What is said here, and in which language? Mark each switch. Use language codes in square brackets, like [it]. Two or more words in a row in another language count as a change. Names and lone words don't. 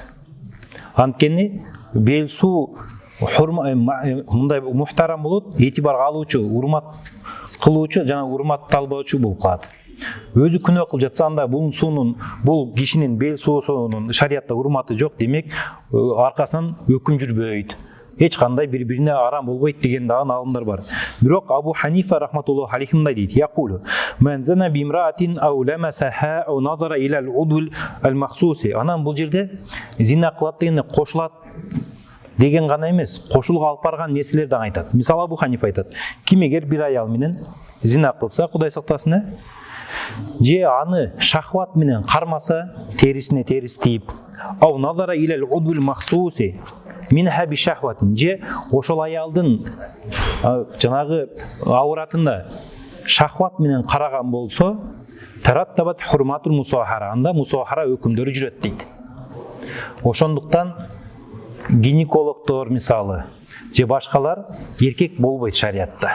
[ky] Анткени бел суу мындай мухтарам болот, этибарга алуучу, урмат кылуучу жана урматталбоочу болуп калат. Өзү күнөө кылып жатса, анда бул кишинин бел суусунун шариатта урматы жок, демек аркасынан өкүм жүрбөйт. Эч кандай бири-бирине арам болбойт деген дагы алымдар бар. Бирок Абу Ханифа [ar] رحمة الله عليه [ky] мындай дейт: [ar] "يقول من زنى بامرأة أو لمسها أو نظر إلى العضو المخصوص". [ky] Анан бул жерде зина кылат дегенде кошулат деген гана эмес, кошулга алып барган нерселерди айтат. Мисалы, Абу Ханифа айтат: "Ким эгер бир аял менен зина кылса, Кудай сактасын, же аны шахват менен кармаса, терисине терис тийип, [ar] أو نظر إلى العضو مخصوص منها بشهوة, [ky] же ошол аялдын жанагы ауратында шахват менен караган болсо, [ar] ترتبت حرمة المصاهرة, [ky] анда мусахара өкүмдөрү жүрөт дейт. Ошондуктан гинекологдор мисалы же башкалар эркек болбойт шариатта.